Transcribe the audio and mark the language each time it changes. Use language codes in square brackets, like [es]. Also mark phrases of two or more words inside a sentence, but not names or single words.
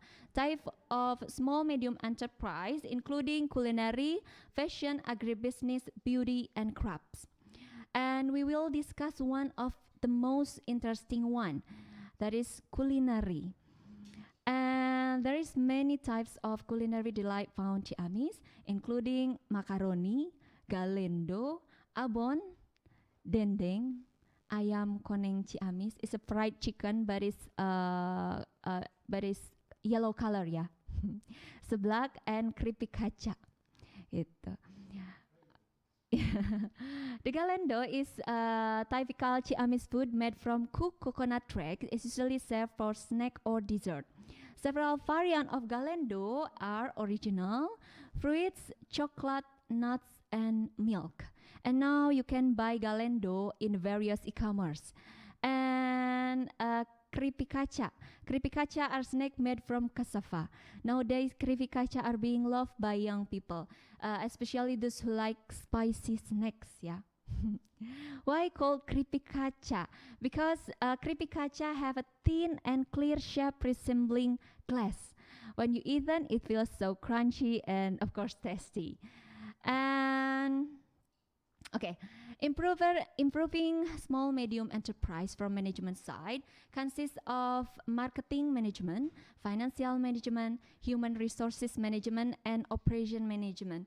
[en] Type of small medium enterprise including culinary, fashion, agribusiness, beauty, and crafts. And we will discuss one of the most interesting one, that is culinary. And there is many types of culinary delight found Ciamis, including macaroni, galendo, abon, dendeng, [su] ayam koneng [en] Ciamis. It's a fried chicken, but it's yellow color, yeah. Seblak and keripik kaca. Itu. The galendo is a typical Ciamis food made from cooked coconut tracks. It's usually served for snack or dessert. Several variants of galendo are original, fruits, chocolate, nuts, and milk. And now you can buy galendo in various e-commerce. And keripik kaca. Keripik kaca are snacks made from cassava. Nowadays, keripik kaca are being loved by young people, especially those who like spicy snacks, yeah. Why called keripik kaca? Because keripik kaca have a thin and clear shape resembling glass. When you eat them, it feels so crunchy and, of course, tasty. And okay, improving small medium enterprise from management side consists of marketing management, financial management, human resources management, and operation management.